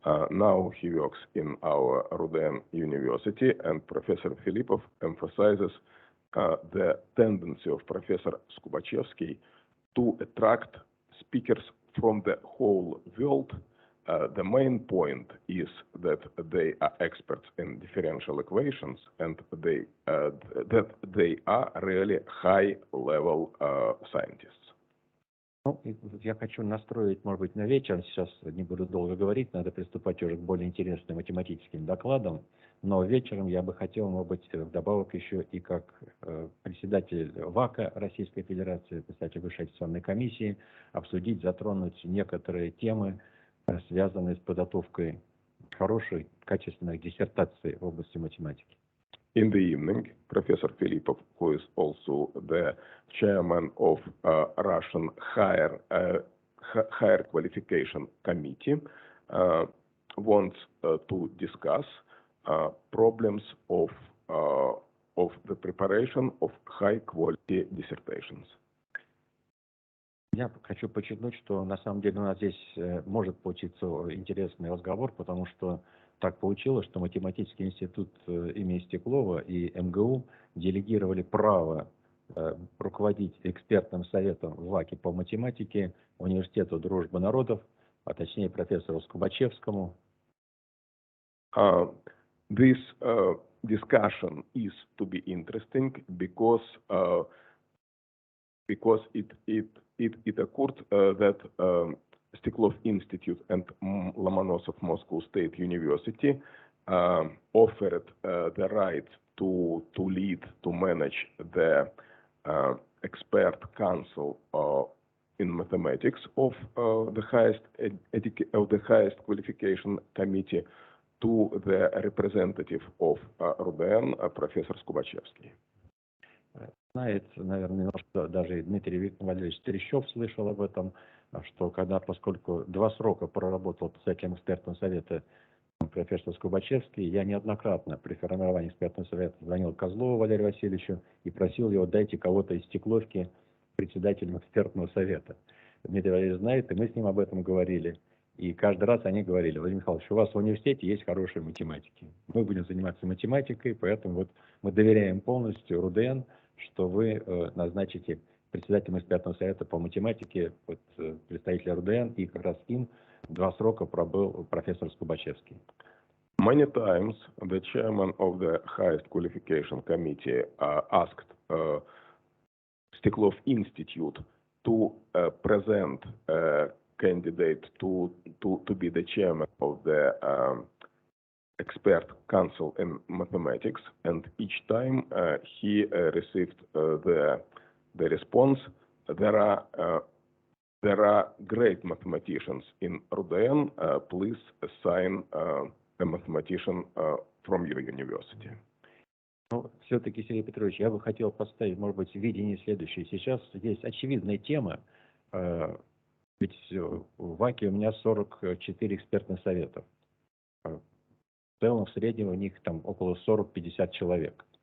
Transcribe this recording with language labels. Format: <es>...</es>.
<en>Now he works in our Rudan University, and Professor Filipov emphasizes the tendency of Professor Skubachevsky to attract speakers from the whole world. The main point is that they are experts in differential equations, and that they are really high-level scientists.</en> <ru>Ну, я хочу настроить, может быть, на вечер, сейчас не буду долго говорить, надо приступать уже к более интересным математическим докладам, но вечером я бы хотел, может быть, вдобавок еще и как председатель ВАКа Российской Федерации, председатель Высшей аттестационной комиссии, обсудить, затронуть некоторые темы, связанные с подготовкой хорошей, качественной диссертации в области математики.</ru> <en>In the evening, Professor Filipov, who is also the chairman of Russian Higher Qualification Committee, wants to discuss problems of the preparation of high-quality dissertations.</en> <ru>Я хочу подчеркнуть, что на самом деле у нас здесь может получиться интересный разговор, потому что так получилось, что Математический институт имени Стеклова и МГУ делегировали право руководить экспертным советом в ВАКе по математике Университету Дружбы народов, а точнее профессору Скубачевскому.</ru> <en>This discussion is to be interesting because it occurred that Steklov Institute and Lomonosov Moscow State University offered the right to lead, to manage the expert council in mathematics of the highest qualification committee to the representative of Rudan, Professor Skubachevsky.</en> <ru>Знает, наверное, немножко даже Дмитрий Валерьевич Трещев слышал об этом, что поскольку 2 срока проработал председателем экспертного совета профессор Скубачевский, я неоднократно при формировании экспертного совета звонил Козлову Валерию Васильевичу и просил его: дайте кого-то из Стекловки председателем экспертного совета. Дмитрий Валерьевич знает, и мы с ним об этом говорили. И каждый раз они говорили: Владимир Михайлович, у вас в университете есть хорошие математики. Мы будем заниматься математикой, поэтому вот мы доверяем полностью РУДН, что вы назначите председателем экспертного совета по математике представителя РУДН, и как раз им 2 срока пробыл профессор Скубачевский.</ru> <en>Many times the chairman of the highest qualification committee asked Steklov Institute to present a candidate to be the chairman of the expert council in mathematics, and each time he received the response: there are great mathematicians in Rudan, please assign a mathematician from your university.</en> <ru>Ну, все-таки, Сергей Петрович, я бы хотел поставить, может быть, видение следующее. Сейчас есть очевидная тема, ведь в ВАКе у меня 44 экспертных советов. В целом, в среднем у них там около 40-50 человек.</ru>